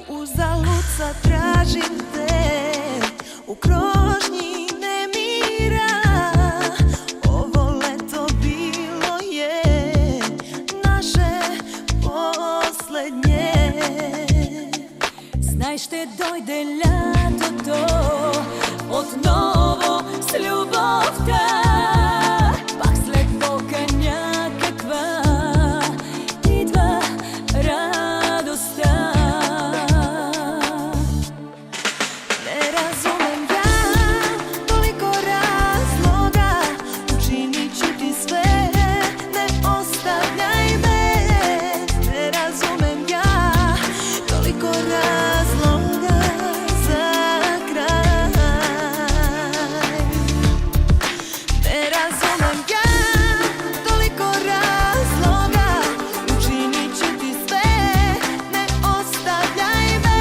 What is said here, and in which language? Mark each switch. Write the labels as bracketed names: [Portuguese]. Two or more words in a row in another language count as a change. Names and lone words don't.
[Serbian] Uzalud sad tražim te u krošnji nemira. Ovo leto bilo je naše poslednje. [Bulgarian] Знай, ще дойде лятото отново с любовта. Пак след болка някаква идва радостта. [Serbian] Не разумем я толико razloga, učinit ću ti sve, ne ostavljaj me. Ne razumem ja toliko razloga za kraj. Ne razumem ja toliko razloga, učinit ću ti sve, ne ostavljaj me.